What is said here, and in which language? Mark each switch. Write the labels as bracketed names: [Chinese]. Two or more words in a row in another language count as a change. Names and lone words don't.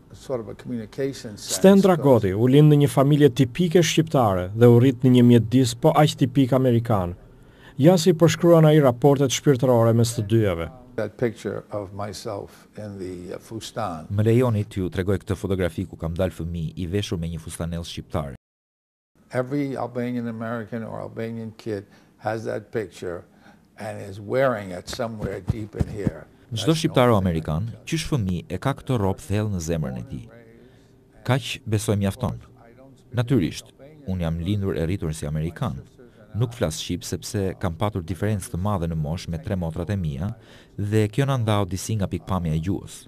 [Albanian] Stan Dragoti u lind në një familje tipike shqiptare dhe u rrit në një mjedis po aq tipik amerikan. Ja si përshkruan ai raportet shpirtërore mes të dyjave. Më lejoni t'ju tregoj këtë fotografi ku kam dalë fëmijë i veshur me një fustanell shqiptar. [English] Every Albanian American or Albanian kid has that picture and is wearing it somewhere deep in here. [Albanian] Çdo shqiptar amerikan, qysh fëmijë e ka këtë rrobë thellë në zemrën e tij. Kaq besoj mjafton. Natyrisht, unë jam lindur e rritur si amerikan. Nuk flas shqip sepse kam patur diferencë të madhe në moshë me 3 motrat e mia dhe kjo na ndau disi nga pikpamja e gjuhës.